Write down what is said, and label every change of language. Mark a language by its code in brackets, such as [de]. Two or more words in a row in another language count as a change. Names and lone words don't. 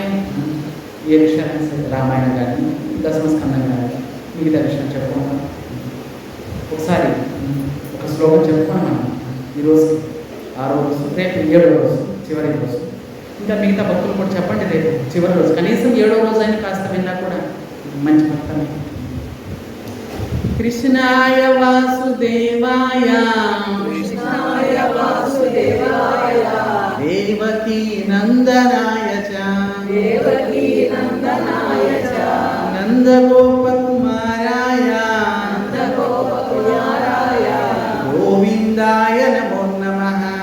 [te] ఏ విషయాన్ని సరే రామాయణం కానీ దశమస్కందం కానీ మిగతా విషయం చెప్పుకుంటాం. ఒకసారి ఒక శ్లోకం చెప్పుకున్నాం మనం ఈరోజు 6వ రోజు, రేపు 7వ రోజు చివరి రోజు. ఇంకా మిగతా భక్తులు కూడా చెప్పండి రేపు చివరి రోజు, కనీసం 7వ రోజు అయినా కాస్త విన్నా కూడా మంచి భక్తమే. [sa] కృష్ణాయ వాసుదేవాయ దేవకీ నందనాయ చ నందగోపకుమారాయ గోవిందాయ నమో నమః.